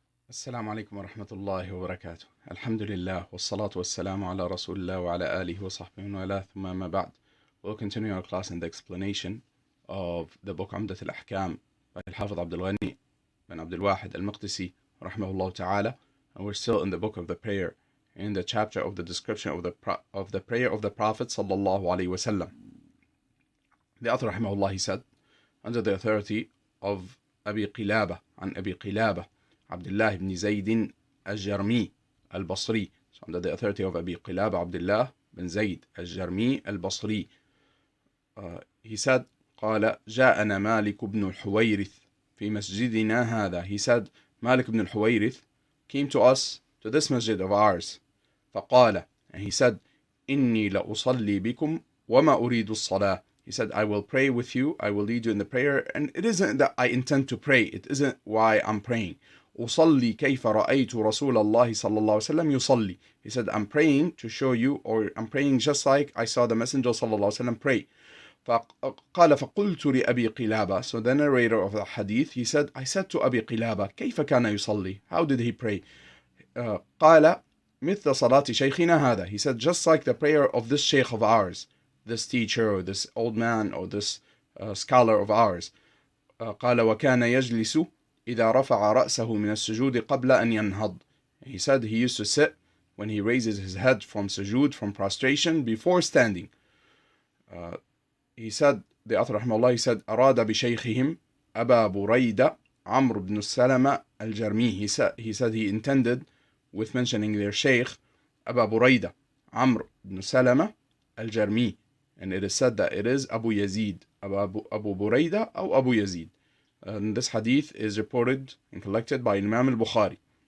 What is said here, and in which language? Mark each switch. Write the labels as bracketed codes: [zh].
[ar] السلام عليكم ورحمة الله وبركاته. الحمد لله والصلاة والسلام على رسول الله وعلى آله وصحبه ومن ثم ما بعد. [en] We'll continue our class in the explanation of the book عمدة الأحكام by الحافظ عبد الغني بن عبد الواحد المقدسي رحمه الله تعالى. And we're still in the book of the prayer, in the chapter of the description of the prayer of the Prophet sallallahu alaihi wasallam. The author رحمه الله, he said, under the authority of أبي قلابة عن أبي قلابة عبد الله ibn Zayd al-Jarmi al-Basri. So under the authority of Abi Qilaba Abdullah bin Zayd al-Jarmi al-Basri, he said, [ar] قال جاءنا مالك بن الحويرث في مسجدنا هذا. [en] He said, Malik ibn al-Huwayrith came to us, to this masjid of ours. [ar] فقال, [en] and he said, [ar] إني لأصلي بكم وما أريد الصلاة. [en] He said, I will pray with you, I will lead you in the prayer, and it isn't that I intend to pray, it isn't why I'm praying. [ar] أصلي كيف رأيت رسول الله صلى الله عليه وسلم يصلي. [en] He said, I'm praying to show you, or I'm praying just like I saw the Messenger صلى الله عليه وسلم pray. [ar] قال فقلت لأبي قلابة. [en] So the narrator of the hadith, he said, I said to أبي قلابة, [ar] كيف كان يصلي? [en] How did he pray? [ar] قال مثل صلاة شيخنا هذا. [en] He said, just like the prayer of this sheikh of ours, this teacher or this old man or this scholar of ours. [ar] قال وكان يجلس إذا رفع رأسه من السجود قبل أن ينهض. [en] He said he used to sit when he raises his head from sujood, from prostration, before standing. He said, the author [ar] رحمه الله, he said, أراد بشيخهم أبا بريدة عمرو بن السلمة الجرمي. [en] He said he intended with mentioning their sheikh أبا بريدة عمرو بن السلمة الجرمي, and it is said that it is Abu Yazid, Abu Buraidah or Abu Yazid. And this hadith is reported and collected by Imam al-Bukhari.